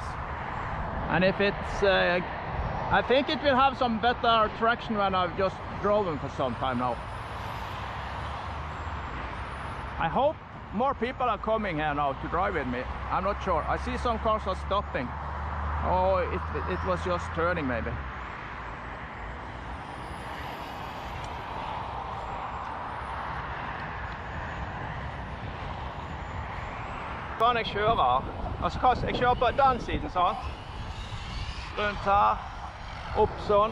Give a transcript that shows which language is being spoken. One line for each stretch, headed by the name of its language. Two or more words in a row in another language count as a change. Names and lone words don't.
English: And if it's, I think it will have some better traction when I've just driven for some time now. I hope more people are coming here now to drive with me. I'm not sure. I see some cars are stopping. Oh, it was just turning maybe.
Norwegian: Kan jeg kjører, altså jeg kjører på den siden, sant? Rundt her, opp sånn.